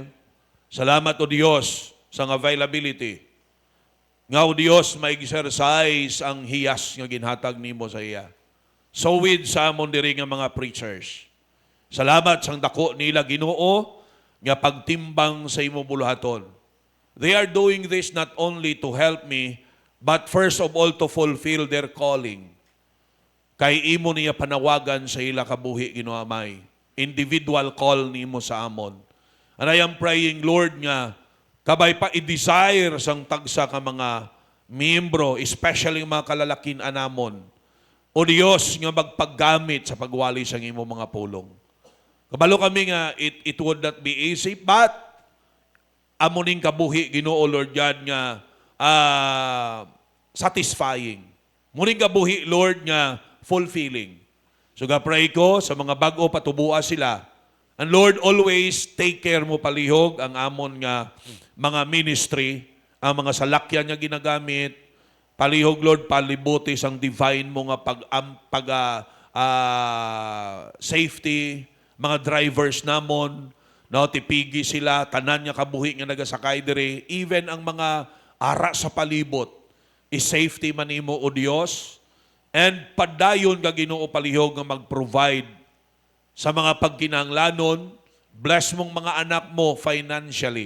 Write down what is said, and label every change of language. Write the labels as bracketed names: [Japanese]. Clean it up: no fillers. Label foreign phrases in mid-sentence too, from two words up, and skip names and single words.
[Hiligaynon] Salamat o Dios sa availability. Nga o Dios ma-exercise ang hiyas nga ginhatag nimo sa iya. So with sa amon diri nga mga preachers. Salamat sang dako nila Ginoo nga pagtimbang sa imo buluhaton. [English] They are doing this not only to help me, but first of all to fulfill their calling. [Hiligaynon] Kay imo niya panawagan sa ila kabuhi Ginoo Amay. [English] Individual call [Hiligaynon] nimo sa amon. [English] And I am praying, Lord, [Hiligaynon] nga kabay pa i-desire sang tagsa ka mga miyembro, especially mga kalalakin anamon. O Diyos nga magpaggamit sa pagwali sang imo mga pulong. Kabalo kami nga [English] it would not be easy, [Hiligaynon] but amuning kabuhi Ginoo [English] Lord God [Hiligaynon] nga satisfying. Muning kabuhi Lord nga fulfilling. So pray ko sa mga bago patubua sila. [English] And Lord, always take care [Hiligaynon] mo palihog ang amon nga mga ministry, ang mga salakyan nga ginagamit. Palihog Lord, palibuti sang divine mo nga safety, mga drivers namon, no, tipigi sila, tanan nga kabuhi nga nagasakay diri, even ang mga ara sa palibot, is-safety man imo o Dios, and padayon ka Ginoo palihog nga mag-provide sa mga pagkinahanglanon, bless mong mga anak mo financially.